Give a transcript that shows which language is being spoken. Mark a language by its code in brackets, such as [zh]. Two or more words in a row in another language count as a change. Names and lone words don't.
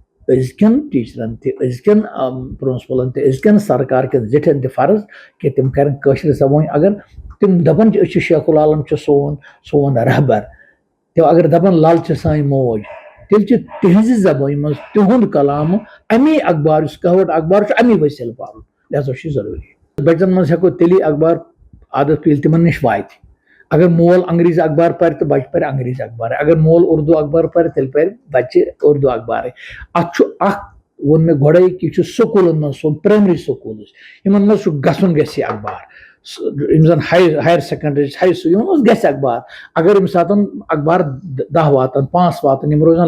[ks] أزکین ٹیچرن تہِ أزکین پرنسپلن تہِ أزکین سرکار کٮ۪ن زِٹھٮ۪ن تہِ فرض کہِ تِم کرن کٲشِر زبٲنۍ اگر تِم دپان چھِ أسۍ چھِ شیخ العالم چھُ سون رہبر تِم اگر دپان لل چھِ سٲنۍ موج تیٚلہِ چھِ تِہنٛزِ زبٲنۍ منٛز تِہُنٛد کلامہٕ امی اخبار یُس کہوٹ اخبار چھُ امی وسیلہٕ پرُن لہذا چھُ ضروٗری بچن منٛز ہٮ۪کو تیٚلی اخبار عادت ییٚلہِ تِمن نِش واتہِ اگر مول انگریزی اخبار پرِ تہٕ بچہِ پرِ انگریزی اخبار اگر مول اردو اخبار پرِ تیٚلہِ پرِ بچہِ اردو اخبارے اتھ چھُ اکھ ووٚن مےٚ گۄڈے کہِ یہِ چھُ سکوٗلن منٛز سون [en] primary schools [ks] یِمن منٛز چھُ گژھُن گژھِ یہِ اخبار یِم زن [en] higher secondary [ks] یِمن منٛز گژھِ اخبار اگر ییٚمہِ ساتہٕ اخبار 10 واتن 5 واتن یِم روزن